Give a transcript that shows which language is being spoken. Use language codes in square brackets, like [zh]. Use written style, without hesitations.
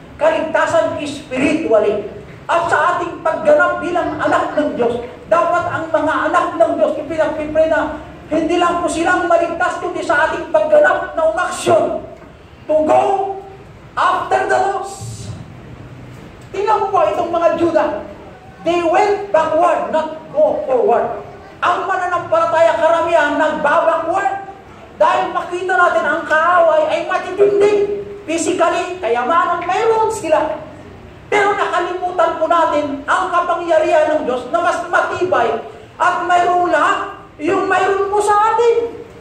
[tl] Kaligtasan spiritually. At sa ating pagganap bilang anak ng Diyos, dapat ang mga anak ng Diyos ipinag-pray na hindi lang po silang maligtas kundi sa ating pagganap na umaksyon [en] to go after the lost. [tl] Tingnan mo po itong mga Juda. [en] They went backward, not go forward. [tl] Ang mananampalataya karamihan nagbabackward. Dahil makita natin ang kaaway ay matitindi. Physically, kayamanan mayroon sila. Pero nakalimutan po natin ang kapangyarihan ng Diyos na mas matibay at mayroon lahat yung mayroon mo sa atin.